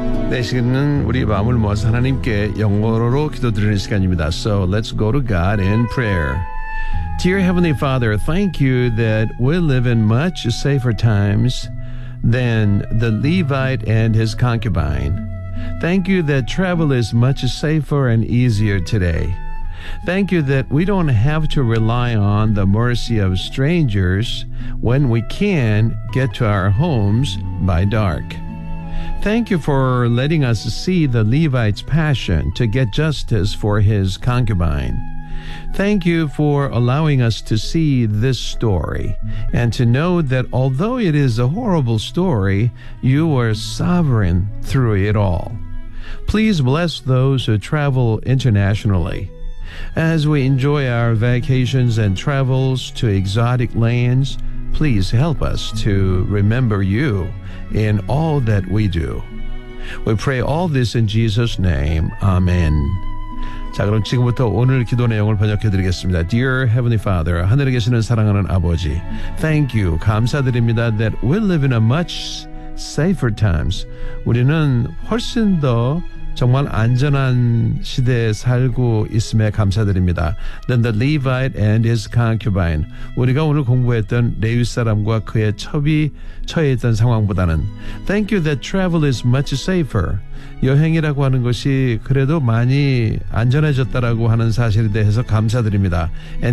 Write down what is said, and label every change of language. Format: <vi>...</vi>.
<ko>네 시간은 우리 마음을 모아서 하나님께 영어로 기도드리는 시간입니다.</ko> <en>So let's go to God in prayer. Dear Heavenly Father, thank you that we live in much safer times than the Levite and his concubine. Thank you that travel is much safer and easier today. Thank you that we don't have to rely on the mercy of strangers when we can get to our homes by dark. Thank you for letting us see the Levite's passion to get justice for his concubine. Thank you for allowing us to see this story and to know that although it is a horrible story, you are sovereign through it all. Please bless those who travel internationally. As we enjoy our vacations and travels to exotic lands, please help us to remember you in all that we do. We pray all this in Jesus' name. Amen.</en> <ko>자 그럼 지금부터 오늘 기도 내용을 번역해 드리겠습니다.</ko> <en>Dear Heavenly Father,</en> <ko>하늘에 계시는 사랑하는 아버지,</ko> <en>Thank you,</en> <ko>감사드립니다</ko> <en>that we live in a much safer times.</en> <ko>우리는 훨씬 더 정말 안전한 시대에 살고 있음에 감사드립니다.</ko> <en>Than the Levite and his concubine.</en> <ko>우리가 오늘 공부했던 레위 사람과 그의 첩이 처해 있던 상황보다는</ko> <en>Thank you that travel is much safer.</en> <ko>여행이라고 하는 것이 그래도 많이 안전해졌다라고 하는 사실에 대해서 감사드립니다. And</ko>